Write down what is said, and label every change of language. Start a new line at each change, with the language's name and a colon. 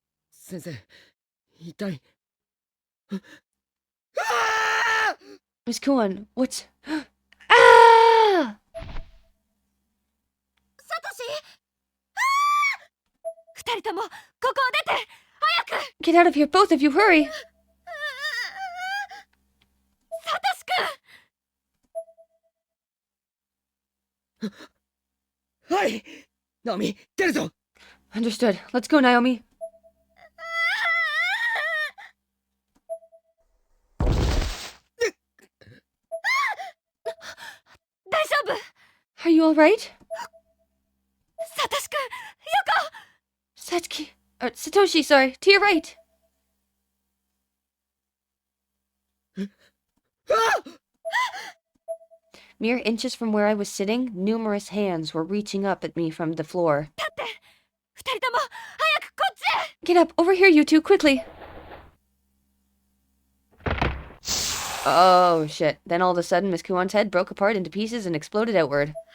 Japanese: 先生痛い
English: Miss Kuon, what's... Ah!
Japanese: サトシ二人ともここを出て早く
English: Get out of here, both of you, hurry!
Japanese: サトシ君はいナオミ出るぞ
English: Understood. Let's go, Naomi.
Japanese: 大丈夫
English: Are you alright?
Japanese: サトシ君横
English: Satsuki... Satoshi, sorry. To your right. Mere inches from where I was sitting, numerous hands were reaching up at me from the floor.
Japanese: 立って二人とも早くこっちへ
English: Get up! Over here, you two, quickly! Oh, shit. Then all of a sudden, Miss Kuon's head broke apart into pieces and exploded outward.